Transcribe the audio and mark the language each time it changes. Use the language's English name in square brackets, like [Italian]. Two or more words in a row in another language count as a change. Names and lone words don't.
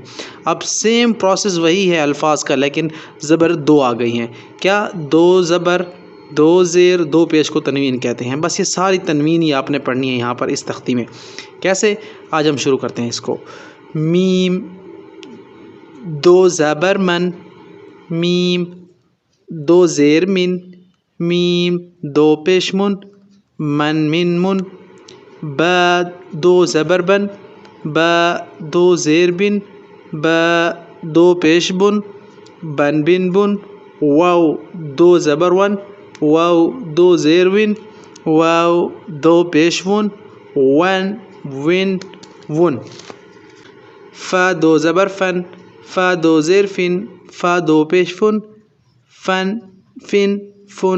[Urdu] اب [English] same process [Urdu] وہی ہے الفاظ کا، لیکن زبر 2 آ گئی ہیں۔ کیا 2 زبر 2 زیر 2 پیش کو تنوین کہتے ہیں۔ بس یہ ساری تنوین ہی آپ نے پڑھنی ہے یہاں پر اس تختی میں۔ کیسے؟ آج ہم شروع کرتے ہیں اس کو۔ میم 2 زبر من، میم 2 زیر من، میم 2 پیش من، من من۔ با 2 زبر بن، با 2 زیر بن، با 2 پیش بن، بن بن۔ واو 2 زبر ون، واو 2 زیر ون، واو 2 پیش ون، ون ون۔ فا 2 زبر فن، فا 2 زیر فن، فا 2 پیش فن، فن فن۔